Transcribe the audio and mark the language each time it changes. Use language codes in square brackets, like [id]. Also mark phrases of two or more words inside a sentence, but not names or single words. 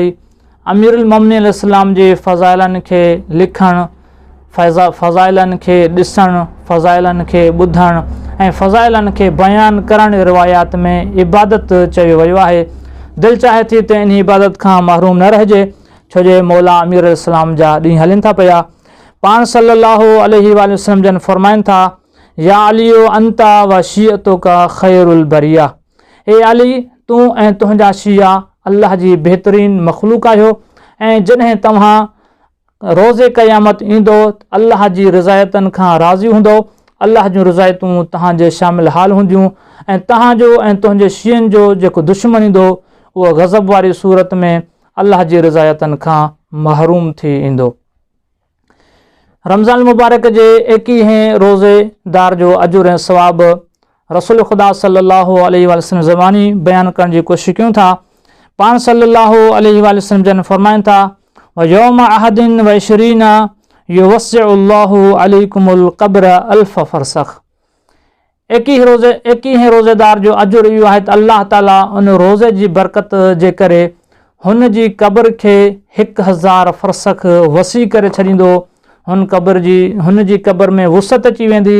[sd] अमीरुल मोमिनीन अलैहिस्सलाम जे फ़ज़ाइलनि खे लिखणु, फ़ज़ाइलनि खे ॾिसणु, फ़ज़ाइलनि खे ॿुधणु ऐं फ़ज़ाइलनि खे बयानु करणु रिवायात में इबादत चयो वियो आहे। दिलि चाहे थी त इन इबादत खां महरूम न रहिजे, छो जे मौला अमीर अलैहिस्सलाम जा ॾींहं हलनि था पिया। पाण [ar] صلى الله عليه وسلم [sd] जन फ़रमाइनि था, [ar] يا علي أنت وشيعتك خير البرية. [sd] ए अली, तूं ऐं तुंहिंजा शिया अल्लाह जी बहितरीन मख़लूक़ आहियो, ऐं जॾहिं तव्हां रोज़े क़यामत ईंदो, अल्लाह जी रिज़ायतनि खां राज़ी हूंदो, अल्लाह जूं रिज़ायतूं तव्हांजे शामिल हाल हूंदियूं, ऐं तव्हांजो ऐं तुंहिंजे शियनि जो जेको दुश्मन ईंदो, उहो ग़ज़ब वारी सूरत में अल्लाह जी रिज़ायतनि खां महरूम थी ईंदो। रमज़ान मुबारक जे 21 रोज़ेदार जो अजुर ऐं सवाब रसूल ख़ुदा [ar] صلى الله عليه وسلم [sd] ज़बानी बयानु करण जी कोशिशि कयूं था। पाण [ar] صلى الله عليه وسلم [sd] जन फ़रमाइनि था, [ar] ويوم أحد وعشرين يوسع الله عليكم القبر ألف فرسخ. [sd] 21 रोज़ेदार जो अजुर इहो आहे त अल्लाह ताला उन रोज़े जी बरकत जे करे हुन जी क़ब्र खे 1000 फ़रसख़ वसी करे छॾींदो। हुन जी क़ब्र में वुसत अची वेंदी।